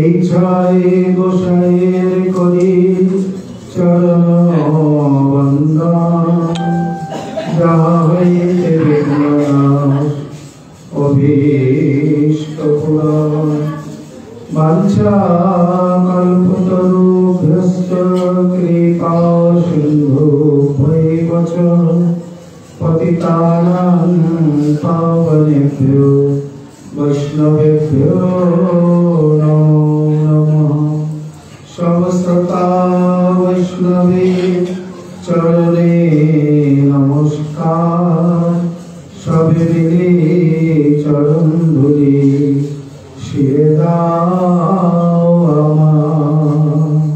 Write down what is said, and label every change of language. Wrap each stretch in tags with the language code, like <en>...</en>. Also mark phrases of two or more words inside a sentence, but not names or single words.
<bn>ইচ্ছায় গোসাইয়ের করি চরণ বন্দন, যাহা হইতে বিঘ্ননাশ অভীষ্ট পূরণ।</bn> <sa>वाञ्छा कल्पतरुभ्यश्च कृपा सिन्धुभ्य एव च पतितानां पावनेभ्यो वैष्णवेभ्यो नमो नमः। সমস্তা বৈষ্ণবে চরণে নমস্কার, সবে মিলে চরণ ধুলি শিরে দাও আমার।</sa>